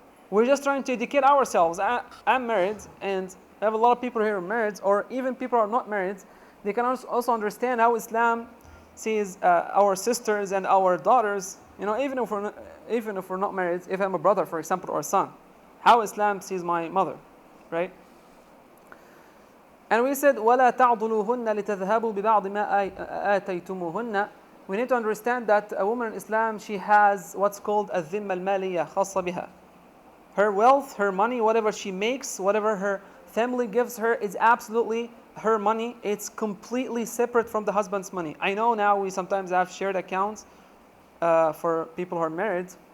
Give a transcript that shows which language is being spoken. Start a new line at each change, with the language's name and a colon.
English: We're just trying to educate ourselves. I'm married, and I have a lot of people here who are married, or even people who are not married. They can also understand how Islam sees our sisters and our daughters. You know, even if we're not married, if I'm a brother, for example, or a son, how Islam sees my mother, right? And we said,
Arabic: وَلَا تَعْضُلُوهُنَّ لِتَذْهَبُوا بِبَعْضِ مَا آتَيْتُمُوهُنَّ.
English: We need to understand that a woman in Islam, she has what's called
Arabic: الذِّمَّة الْمَالِيَّة خاصة بها.
English: Her wealth, her money, whatever she makes, whatever her family gives her is absolutely her money. It's completely separate from the husband's money. I know now we sometimes have shared accounts for people who are married.